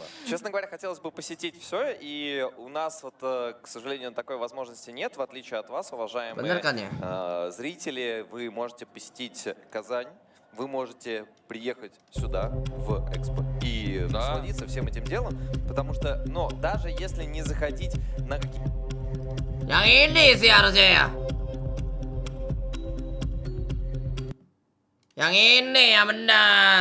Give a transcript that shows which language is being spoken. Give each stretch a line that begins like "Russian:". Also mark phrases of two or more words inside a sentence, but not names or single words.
Russian: Честно говоря, хотелось бы посетить все, и у нас, вот, к сожалению, такой возможности нет, в отличие от вас, уважаемые зрители. Вы можете посетить Казань, вы можете приехать сюда, в Экспо, и насладиться всем этим делом, потому что, но даже если не заходить на какие...
Indonesian: Yang ini sih harusnya ya. Yang ini ya benar.